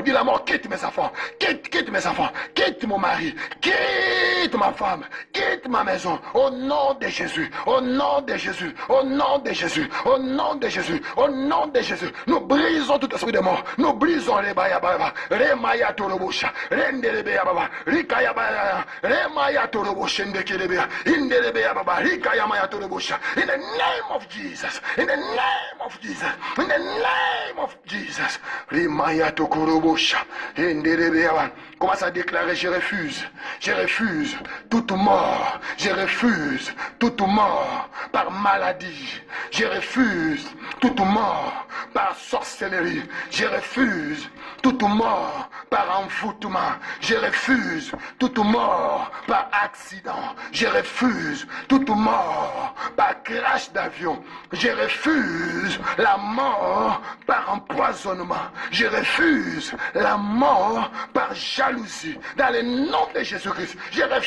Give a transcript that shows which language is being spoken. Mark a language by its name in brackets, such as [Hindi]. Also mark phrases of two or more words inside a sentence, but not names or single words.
[French] Dis la mort, quitte mes enfants, quitte mes enfants, quitte mon mari, quitte ma femme, quitte ma maison. Au nom de Jésus, au nom de Jésus, au nom de Jésus, au nom de Jésus, au nom de Jésus. Nous brisons tout esprit de mort. Nous brisons les bayababa, les maya torobosha, rendele bayababa, rikaya baya, les maya torobosha, ndekelebea, indele bayababa, rikaya maya torobosha. [English] In the name of Jesus, in the name of Jesus, in the name of Jesus. Rimaya tokorobosha, indele bayababa. [French] Commence à déclarer, je refuse toute mort, je refuse toute mort par maladie, je refuse toute mort par sorcellerie, je refuse toute mort par envoûtement, je refuse toute mort par accident, je refuse toute mort par crash d'avion, je refuse la mort par empoisonnement, je refuse la mort par jalousie, dans le nom de Jésus-Christ, je